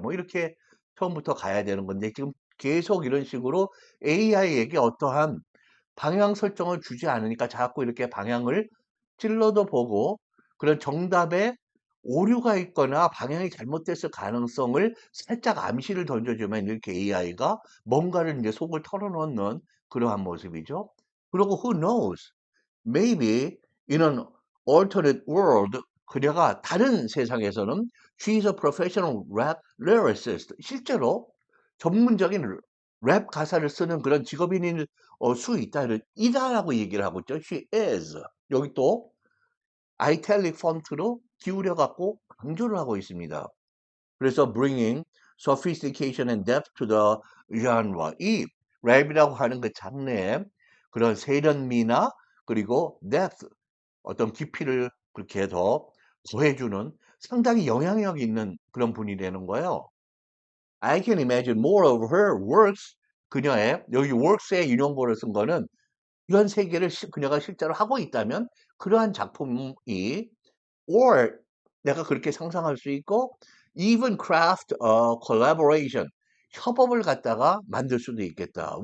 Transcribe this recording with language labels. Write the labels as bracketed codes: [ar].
[ko] 뭐 이렇게 처음부터 가야 되는 건데 지금 계속 이런 식으로 AI에게 어떠한 방향 설정을 주지 않으니까 자꾸 이렇게 방향을 찔러도 보고 그런 정답에 오류가 있거나 방향이 잘못됐을 가능성을 살짝 암시를 던져주면 이렇게 AI가 뭔가를 이제 속을 털어놓는 그러한 모습이죠. [en] 그리고 who knows? Maybe in an alternate world [ko] 그녀가 다른 세상에서는 [en] she's a professional rap lyricist. [ko] 실제로 전문적인 랩 가사를 쓰는 그런 직업인일 수 이다라고 얘기를 하고 있죠. [en] She is. [ko] 여기 또 아이탈릭 폰트로 기울여 갖고 강조를 하고 있습니다. [en] 그래서 bringing sophistication and depth to the genre. [ko] 이 랩이라고 하는 그 장르에 그런 세련미나 그리고 depth 어떤 깊이를 그렇게 더 더해주는 상당히 영향력 있는 그런 분이라는 거예요. [en] I can imagine more of her works. [ko] 그녀의 여기 works의 인용보를 쓴 거는 이런 세계를 그녀가 실제로 하고 있다면 그러한 작품이 or 내가 그렇게 상상할 수 있고 [en] even craft a collaboration [ko] 협업을 갖다가 만들 수도 있겠다.